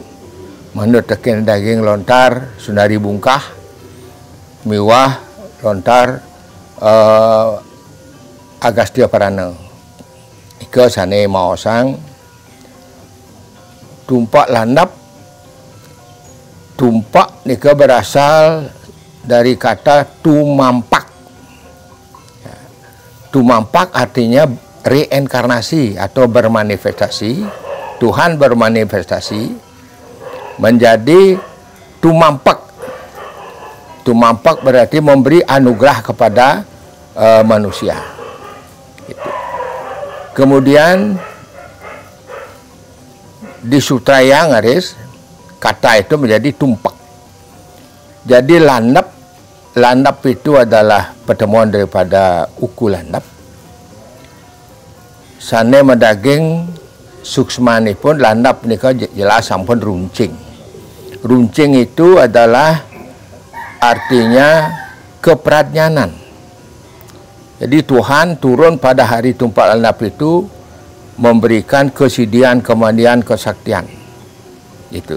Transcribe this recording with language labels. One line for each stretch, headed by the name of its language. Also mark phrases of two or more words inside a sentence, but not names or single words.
Balinese: Manut teken daging lontar Sunari Bungkah miwah lontar Agastya Parana. Ika sane maosang tumpak landhep.
Indonesian: Tumpak nika berasal dari kata tumampak. Tumampak artinya reinkarnasi atau bermanifestasi. Tuhan bermanifestasi menjadi tumampak. Tumampak berarti memberi anugerah kepada manusia. Gitu. Kemudian di Sutraya ngaris kata itu menjadi tumpak. Jadi landhep itu adalah pertemuan daripada uku landhep.
Balinese: Sane medaging suksmanipun landhep nika jelas sampun runcing.
Indonesian: Runcing itu adalah artinya kepradnyanan. Jadi Tuhan turun pada hari tumpak landhep itu memberikan kesidian, kemandian, kesaktian. Itu.